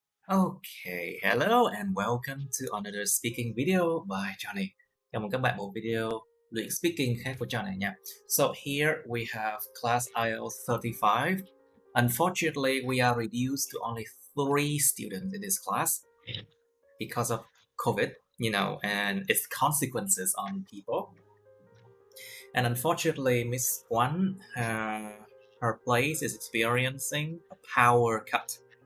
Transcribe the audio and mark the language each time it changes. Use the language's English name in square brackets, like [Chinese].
[English] Okay, hello and welcome to another speaking video by Johnny. [Vietnamese] Chào mừng các bạn một video luyện speaking khác của Johnny nha. [English] So here we have class IELTS 35. Unfortunately, we are reduced to only 3 students in this class because of COVID, and its consequences on people. And unfortunately, Miss One, her place is experiencing a power cut.